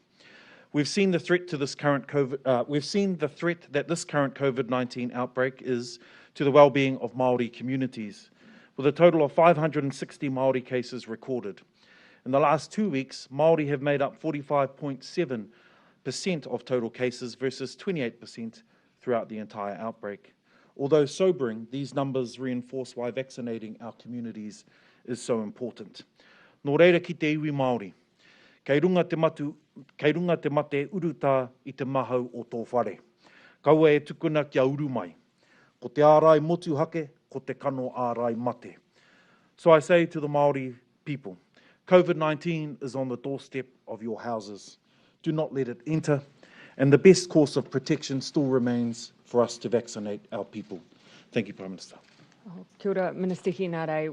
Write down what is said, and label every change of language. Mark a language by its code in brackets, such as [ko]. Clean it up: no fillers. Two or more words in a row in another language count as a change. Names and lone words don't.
[en] We've seen the threat to this current that this current COVID-19 outbreak is to the well-being of Māori communities, with a total of 560 Māori cases recorded. In the last 2 weeks, Māori have made up 45.7% of total cases versus 28% throughout the entire outbreak. Although sobering, these numbers reinforce why vaccinating our communities is so important. [mi] Nō reira ki te iwi Māori, kei runga te mate uruta I te mahau o tō whare. Kaua e tukuna kia uru mai. Ko te ārai motu hake, ko te kano ārai mate. [en] So I say to the Māori people, COVID-19 is on the doorstep of your houses. Do not let it enter, and the best course of protection still remains for us to vaccinate our people. Thank you, Prime Minister. [mi] Kia ora, Minister Hienare.